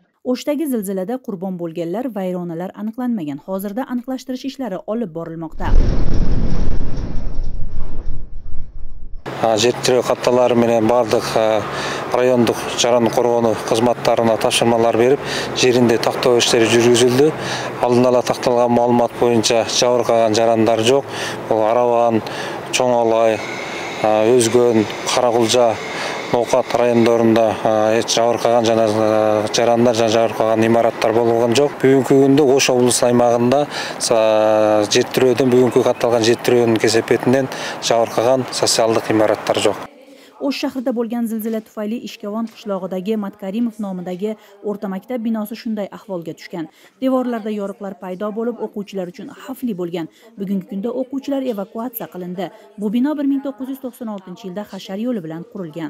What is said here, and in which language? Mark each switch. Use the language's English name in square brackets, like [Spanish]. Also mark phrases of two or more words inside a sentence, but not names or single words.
[Uzbek] O'shdagi zilzilada qurbon bo'lganlar, vayronalar aniqlanmagan. Hozirda aniqlashtirish ishlari olib borilmoqda. [Kyrgyz] Жер тирөө катталары менен бардык райондук жаран коргонуу кызматтарына тапшырмалар берип, жеринде тактоо иштери жүргүзүлдү. Алдын ала такталган маалымат боюнча жабыркаган жарандар жок. Бул Арабан, Чоң Алай, Өзгөн, Каракулжа, Ноокат райондорунда жабыркаган жана жарандар жабыркаган имараттар болгон жок. Бүгүнкү күндө Ош облусу аймагында жер тирөөдөн бүгүнкү катталган жер тирөөнүн кесепетинен жабыркаган социалдык имараттар жок. [Uzbek] O'sh shahrida bo'lgan zilzila tufayli Ishkovon qishlog'idagi Matkarimov nomidagi o'rta maktab binosi shunday ahvolga tushgan. Devorlarda yoriqlar paydo bo'lib, o'quvchilar uchun xavfli bo'lgan. Bugungi kunda o'quvchilar evakuatsiya qilindi. Bu bino 1996-yilda hashar yo'li bilan qurilgan.